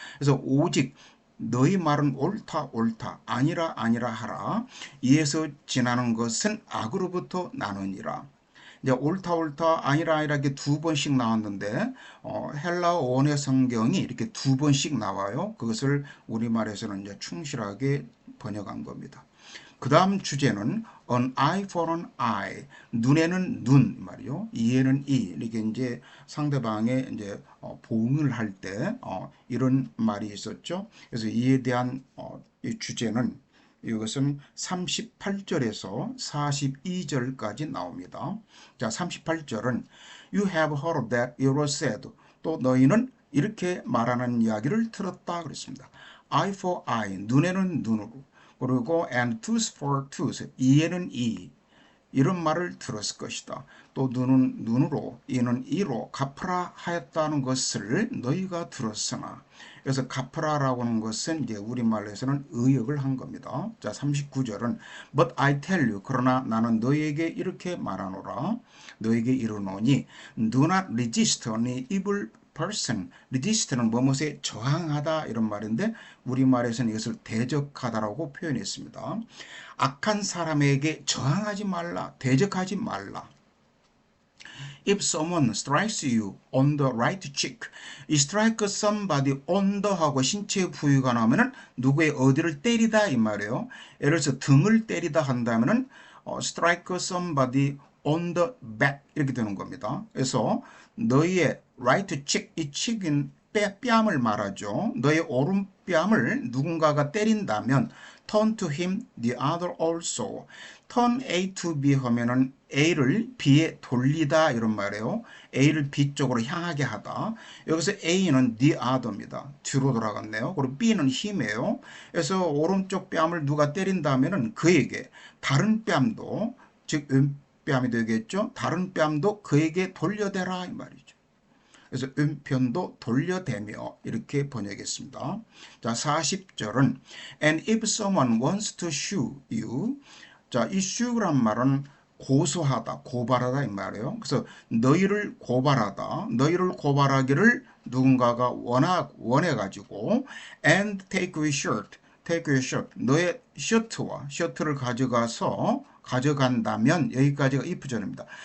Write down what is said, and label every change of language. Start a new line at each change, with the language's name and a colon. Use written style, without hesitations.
Korean: 그래서 오직 너희 말은 옳다 옳다 아니라 아니라 하라. 이에서 지나는 것은 악으로부터 나느니라. 이제 옳다 옳다 아니라 아니라 이렇게 두 번씩 나왔는데 헬라어 원의 성경이 이렇게 두 번씩 나와요. 그것을 우리말에서는 이제 충실하게 번역한 겁니다. 그 다음 주제는
English: an eye for an eye.
Korean: 눈에는 눈 말이요. 이에는 이. 이렇게 이제 상대방의 이제 보응을 할 때 이런 말이 있었죠. 그래서 이에 대한 이 주제는 이것은 38절에서 42절까지 나옵니다. 자, 38절은
English: You have heard that it was said.
Korean: 또 너희는 이렇게 말하는 이야기를 들었다 그랬습니다.
English: Eye for eye.
Korean: 눈에는 눈으로.
English: 그리고 and tooth for tooth.
Korean: 이에는 이. 이런 말을 들었을 것이다. 또 눈은 눈으로 이는 이로 갚으라 하였다는 것을 너희가 들었으나, 그래서 갚으라라고 하는 것은 이제 우리말에서는 의역을 한 겁니다. 자, 39절은
English: But I tell you,
Korean: 그러나 나는 너희에게 이렇게 말하노라. 너희에게 이르노니
English: Do not resist any evil person.
Korean: resist는 뭐뭐에 저항하다 이런 말인데 우리말에서는 이것을 대적하다라고 표현했습니다. 악한 사람에게 저항하지 말라, 대적하지 말라.
English: If someone strikes you on the right cheek, strike somebody on the
Korean: 하고 신체 부위가 나오면은 누구의 어디를 때리다 이 말이에요. 예를 들어서 등을 때리다 한다면은
English: strike somebody on the back
Korean: 이렇게 되는 겁니다. 그래서 너희의 right cheek, 이 cheek인 뺨을 말하죠. 너의 오른뺨을 누군가가 때린다면
English: turn to him the other also.
Korean: turn A to B 하면은 A를 B에 돌리다 이런 말이에요. A를 B 쪽으로 향하게 하다. 여기서 A는 the other입니다. 뒤로 돌아갔네요. 그리고 B는 힘이에요. 그래서 오른쪽 뺨을 누가 때린다면은 그에게 다른 뺨도, 즉 왼뺨이 되겠죠. 다른 뺨도 그에게 돌려대라 이 말이죠. 그래서 왼편도 돌려대며 이렇게 번역했습니다. 자, 40절은
English: And if someone wants to sue you.
Korean: 자, 이 sue란 말은 고소하다, 고발하다 이 말이에요. 그래서 너희를 고발하다, 너희를 고발하기를 누군가가 원해가지고
English: and take your shirt, take your shirt,
Korean: 너의 셔츠를 가져간다면 여기까지가 if전입니다.